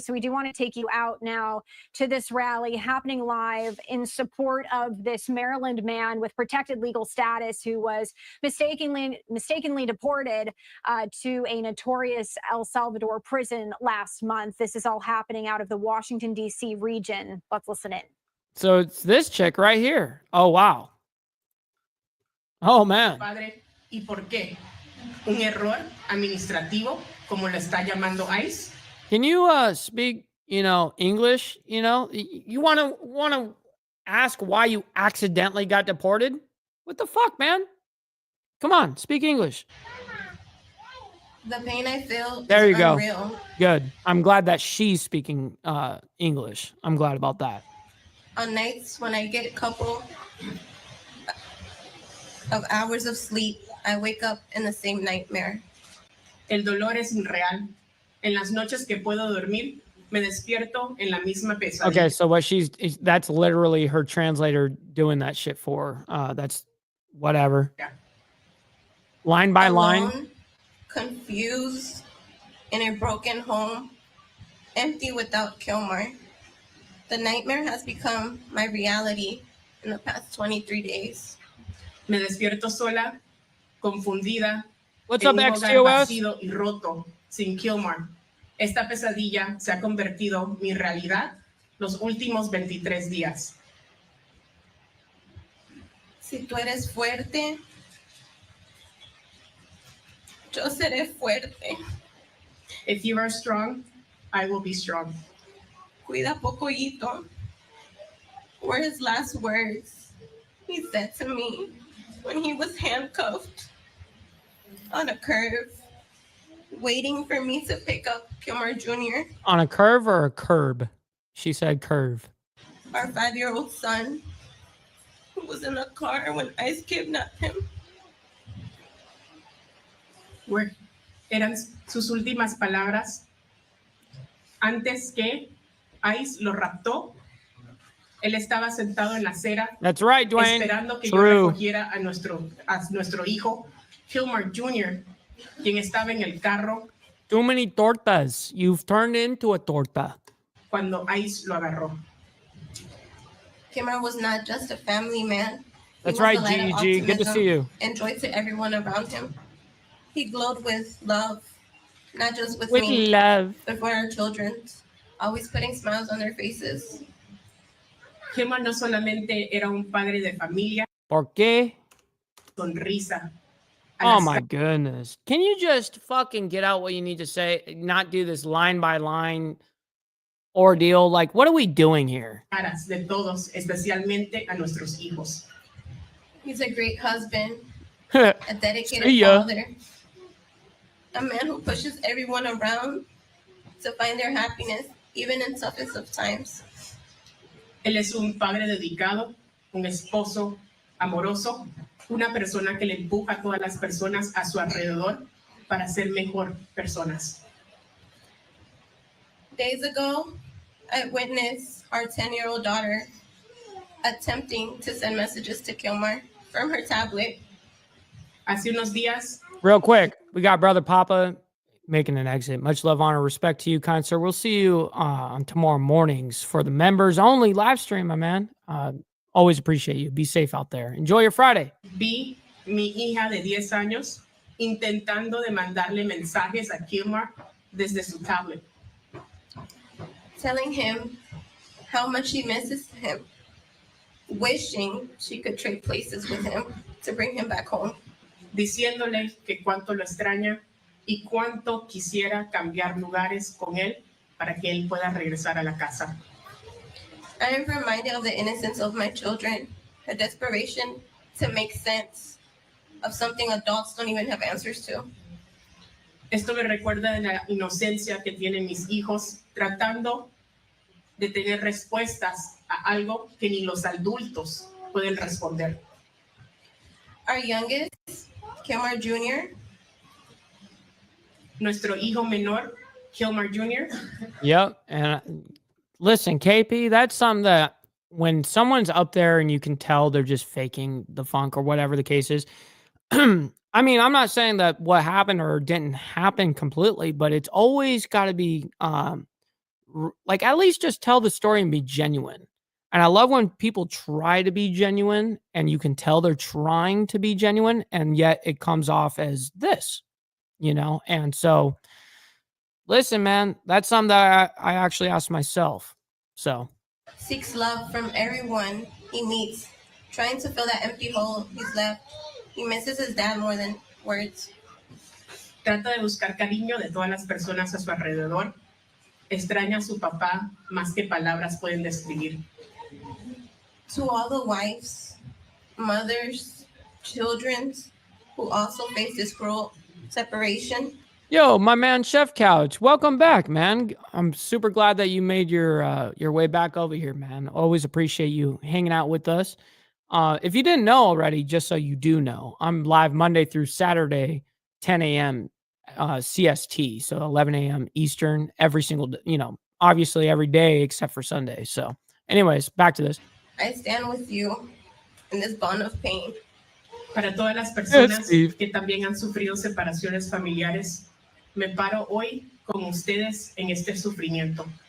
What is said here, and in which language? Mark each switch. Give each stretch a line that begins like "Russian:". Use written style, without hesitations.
English: So we do want to take you out now to this rally happening live in support of this Maryland man with protected legal status who was mistakenly deported to a notorious El Salvador prison last month. This is all happening out of the Washington, D.C. region. Let's listen in. So it's this chick right here. Oh, wow. Oh, man.
Spanish: Padre, ¿y por qué? Un error administrativo, como lo está llamando ICE.
English: Can you speak, you know, English? You know, you want to ask why you accidentally got deported? What the fuck, man? Come on, speak English. The pain I feel there is you unreal. Go. Good. I'm glad that she's speaking English. I'm glad about that. On nights when I get a couple of hours of sleep, I wake up in the same nightmare.
Spanish: El dolor es irreal. En las noches que puedo dormir, me despierto en la misma pesadilla.
English: Okay, so what that's literally her translator doing that shit for. That's whatever. Yeah. Line by line. Confused, in a broken home, empty without Kilmer. The nightmare has become my reality in the past 23 days.
Spanish: Me despierto sola, confundida.
English: What's up, XTOS?
Spanish: Vacío y roto, sin Kilmer. Esta pesadilla se ha convertido mi realidad los últimos 23 días. Si tú eres fuerte, yo seré fuerte.
English: If you are strong, I will be strong.
Spanish: Cuida pocoyito
English: were his last words. He said to me when he was handcuffed on a curve, waiting for me to pick up Kilmer Jr. On a curve or a curb? She said curve. Our 5-year-old son, who was in the car when ICE kidnapped him.
Spanish: Where eran sus últimas palabras antes que ICE lo raptó. Él estaba sentado en la acera.
English: That's right, Dwayne.
Spanish: Esperando que yo recogiera a nuestro hijo, Kilmer Jr., quien estaba en el carro.
English: Too many tortas. You've turned into a torta.
Spanish: Cuando ICE lo agarró.
English: Kilmer was not just a family man. That's right, GEG. Good to see you. And joy to everyone around him. He glowed with love, not just with me, love, but for our children, always putting smiles on their faces.
Spanish: Kilmer no solamente era un padre de familia. ¿Por qué? Sonrisa.
English: Oh my goodness. Can you just fucking get out what you need to say? Not do this line by line ordeal. Like, what are we doing here?
Spanish: De todos, especialmente a nuestros hijos.
English: He's a great husband, a dedicated father, a man who pushes everyone around to find their happiness, even in toughest of times.
Spanish: Él es un padre dedicado, un esposo amoroso, una persona que le empuja a todas las personas a su alrededor para ser mejor personas.
English: Days ago, I witnessed our 10-year-old daughter attempting to send messages to Kilmer from her tablet.
Spanish: Hace unos días.
English: Real quick, we got Brother Papa making an exit. Much love, honor, respect to you, kind sir. We'll see you on tomorrow mornings for the members only live stream, my man. Always appreciate you. Be safe out there. Enjoy your Friday.
Spanish: Vi mi hija de 10 años intentando de mandarle mensajes a Kilmar desde su tablet.
English: Telling him how much she misses him, wishing she could trade places with him to bring him back home.
Spanish: Diciéndole que cuánto lo extraña y cuánto quisiera cambiar lugares con él para que él pueda regresar a la casa.
English: I am reminded of the innocence of my children, the desperation to make sense of something adults don't even have answers to.
Spanish: Esto me recuerda de la inocencia que tienen mis hijos tratando de tener respuestas a algo que ni los adultos pueden responder.
English: Our youngest, Kilmar Jr.,
Spanish: nuestro hijo menor, Kilmar Jr.
English: Yep. And listen, KP, that's something that when someone's up there and you can tell they're just faking the funk or whatever the case is. I mean, I'm not saying that what happened or didn't happen completely, but it's always got to be like at least just tell the story and be genuine. And I love when people try to be genuine and you can tell they're trying to be genuine and yet it comes off as this, you know? And so listen, man, that's something that I actually asked myself. So seeks love from everyone he meets, trying to fill that empty hole he's left. He misses his dad more than words.
Spanish: Trata de buscar cariño de todas las personas a su alrededor. Extraña a su papá más que palabras pueden describir.
English: To all the wives, mothers, children who also face this cruel separation. Yo, my man, Chef Couch, welcome back, man. I'm super glad that you made your way back over here, man. Always appreciate you hanging out with us. If you didn't know already, just so you do know, I'm live Monday through Saturday, 10 a.m. CST, so 11 a.m. Eastern, every single, obviously every day except for Sunday. So anyways, back to this. I stand with you in this bond of pain.
Spanish: Para todas las personas que también han sufrido separaciones familiares, me paro hoy con ustedes en este sufrimiento.